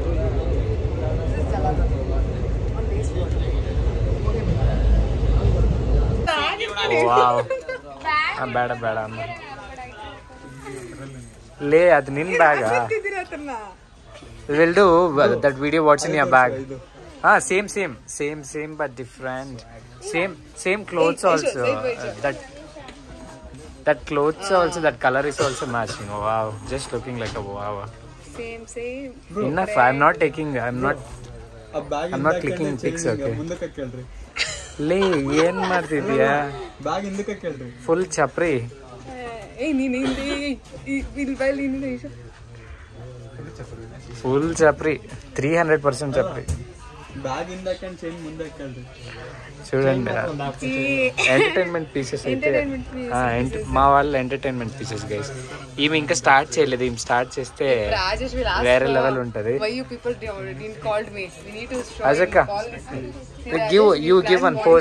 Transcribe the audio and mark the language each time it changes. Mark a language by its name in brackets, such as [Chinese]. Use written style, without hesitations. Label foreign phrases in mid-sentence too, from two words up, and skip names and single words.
[Kannada] ಬೇಡ ಅಮ್ಮ ಲೇ, ಅದು ನಿನ್ ಬ್ಯಾಗ. [English] will do that video. What's in your bag? Same but different. Same clothes also. That clothes also, that color is also matching. Wow, just looking like a wow. Same. Enough. I'm not clicking pics. Okay. [Kannada] ಮುಂದಕ್ಕೆ ಕೇಳ್ರಿ. ಲೇ ಏನ್ ಮಾಡ್ತಿದ್ಯಾ? ಬ್ಯಾಗ್ ಹಿಂದಕ್ಕೆ ಕೇಳ್ರಿ. ಫುಲ್ ಚಪ್ರಿ. ಫುಲ್ ಚಪ್ರಿ. 300% ಚಪ್ರಿ. ಬ್ಯಾಗ್ ಹಿಂದಕ್ಕೆ ಚೈನ್ ಮುಂದಕ್ಕೆ ಕೇಳ್ರಿ. [Telugu] చూడండి, [English] entertainment pieces [Telugu] అయితే మా వాళ్ళు [English] entertainment pieces guys. [Telugu] ఈమె ఇంకా స్టార్ట్ చేయలేదు. ఈమె స్టార్ట్ చేస్తే వేరే లెవెల్ ఉంటది. [English] అజక్క give one pose.